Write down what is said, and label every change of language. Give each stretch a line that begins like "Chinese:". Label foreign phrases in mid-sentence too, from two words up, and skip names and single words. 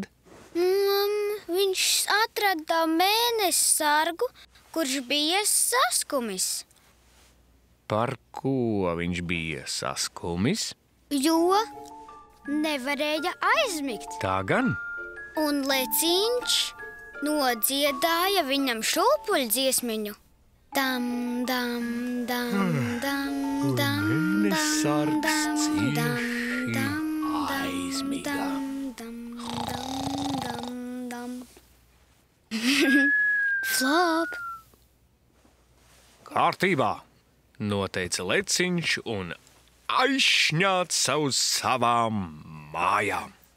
Latvian: Viņš atrada mēnesi sargu, kurš bija saskumis. Par ko viņš bija saskumis? Jo nevarēja aizmigt. Tā gan. Un leciņš nodziedāja viņam šūpuļdziesmiņu. Dam, dam, dam, dam, dam, Sargs dam, cieši aizmiga. Flop! Kārtībā, noteica leciņš un aizšņāca uz savām mājām.